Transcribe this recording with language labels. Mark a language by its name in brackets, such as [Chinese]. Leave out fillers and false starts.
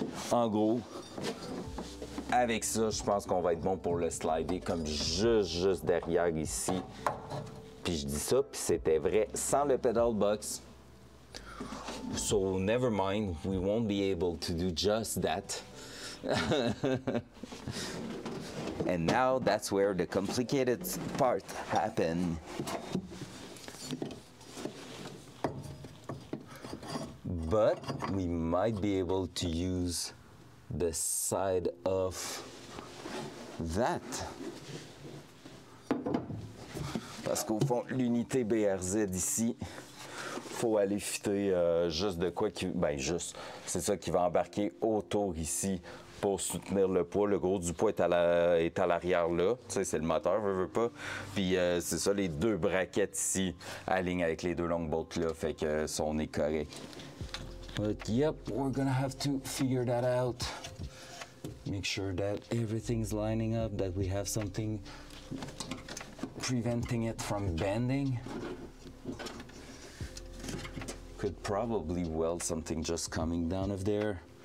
[French] En gros, avec ça, je pense qu'on va être bon pour le slider comme juste derrière ici. Puis je dis ça, puis c'était vrai sans le pedal box. [English] So never mind, we won't be able to do just that. And now that's where the complicated part happened. But we might be able to use the side of that. [French] Parce qu'au fond, l'unité BRZ ici, faut aller fitter juste de quoi qui... Ben juste, c'est ça qui va embarquer autour ici pour soutenir le poids. Le gros du poids est à l'arrière là. Tu sais, c'est le moteur, veut pas. Puis c'est ça, les 2 braquettes ici alignent avec les 2 longues bolts là. Fait que ça, on est correct. [English] But yep, we're gonna have to figure that out. Make sure that everything's lining up, that we have something preventing it from bending. Could probably weld something just coming down of there.